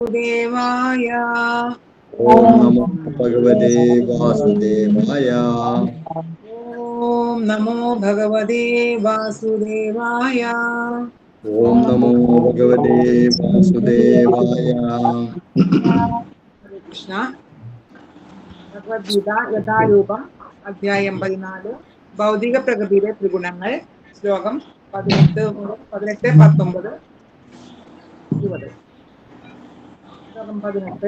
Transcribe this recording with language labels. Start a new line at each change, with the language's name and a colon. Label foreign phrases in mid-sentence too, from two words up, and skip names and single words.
Sanskrit: देवाय ओम नमो भगवते वासुदेवाय। ओम नमो भगवते वासुदेवाय। ओम नमो भगवते वासुदेवाय। हरे कृष्ण।
Malayalam: ഭഗവത്ഗീത യഥാരൂപം അധ്യായം 14 ഭൗതിക പ്രകൃതിയിലെ ത്രിഗുണങ്ങൾ ശ്ലോകം 18 മുതൽ 18, 19, 20. ശ്ലോകം 18.